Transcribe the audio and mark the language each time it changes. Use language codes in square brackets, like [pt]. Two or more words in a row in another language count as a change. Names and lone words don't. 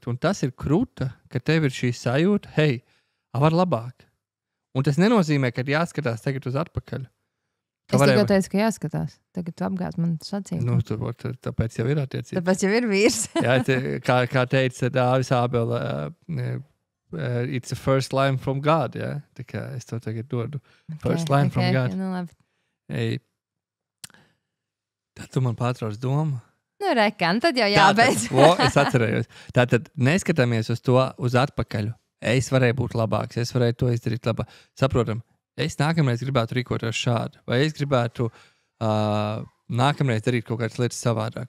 [lv] Un tas ir krūta, ka tev ir šī sajūta, hei, var labāk. Un tas nenozīmē, ka jāskatās tagad uz atpakaļ. Es tikai teicu, ka jāskatās. Tagad tu apgāz man sacījumu. Tāpēc jau ir attiecības. Tāpēc jau ir vīrs. Jā, kā teica Dāvis Ābele, [en] it's a first line from God, [lv] jā. Tā kā es to tagad dodu. [en] First line from God. [lv] Nu labi. Ei, tad tu man pārtrauc domu. Rekan, tad jau jābeidz. Es atcerējos. Tātad neskatāmies uz to uz atpakaļu. Es varēju būt labāks, es varēju to izdarīt labāk. Saprotam, es nākamreiz gribētu rīkoties šādi, vai es gribētu nākamreiz darīt kaut kādas lietas savādāk.